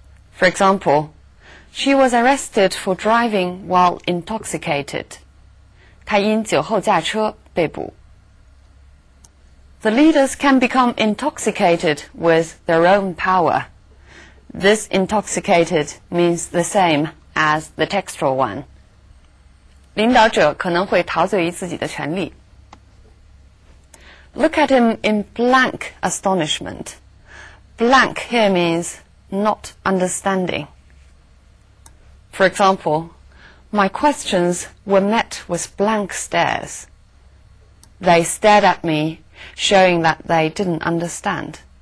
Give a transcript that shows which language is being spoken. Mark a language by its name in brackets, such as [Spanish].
[English] For example, she was arrested for driving while intoxicated. [Chinese] 她因酒后驾车被捕. [English] The leaders can become intoxicated with their own power. This intoxicated means the same as the textual one. [Chinese] 领导者可能会陶醉于自己的权力. [English] Look at him in blank astonishment. Blank here means not understanding. For example, my questions were met with blank stares. They stared at me, showing that they didn't understand.